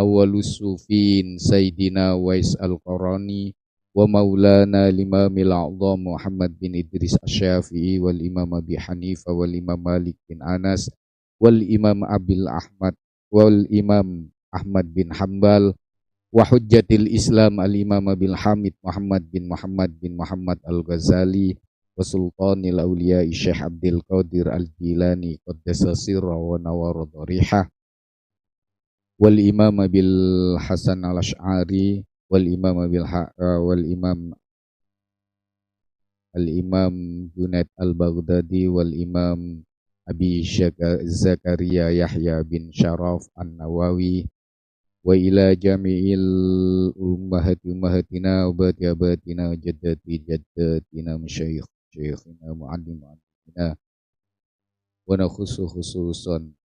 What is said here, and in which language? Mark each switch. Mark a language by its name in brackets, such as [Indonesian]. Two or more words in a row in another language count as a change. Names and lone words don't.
[Arabic] أول الصوفين سيدنا أويس القرني ومولانا الإمام الأعظم محمد بن إدريس الشافعي والإمام أبي حنيفة والإمام مالك بن أنس والإمام أبي أحمد والإمام أحمد بن حنبل وحجة الإسلام الإمام أبي حامد محمد بن محمد الغزالي وسلطان الأولياء شيخ عبد القادر الجيلاني قدس سره ونور ضريحه والإمام أبي الحسن الأشعري والإمام الإمام جنيد البغدادي والإمام أبي زكريا يحيى بن شرف النووي وإلى جميع أمهاتنا وآبائنا جداتنا مشايخنا معلمي معلمينا ونخص خصوصا